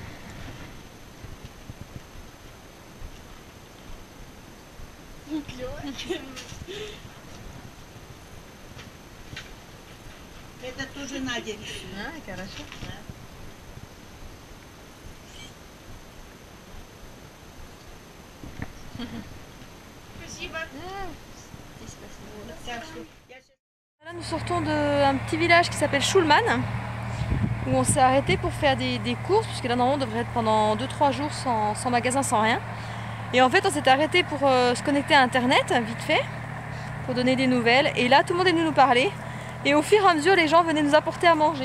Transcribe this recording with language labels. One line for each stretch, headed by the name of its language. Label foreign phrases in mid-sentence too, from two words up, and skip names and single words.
Russian: Это тоже Надя рисует. А, хорошо. Спасибо. Так что я щас-
French: Là, nous sortons d'un petit village qui s'appelle Schulman, où on s'est arrêté pour faire des courses, puisque là normalement on devrait être pendant 2-3 jours sans magasin, sans rien. Et en fait on s'est arrêté pour se connecter à internet, vite fait, pour donner des nouvelles. Et là tout le monde est venu nous parler. Et au fur et à mesure les gens venaient nous apporter à manger.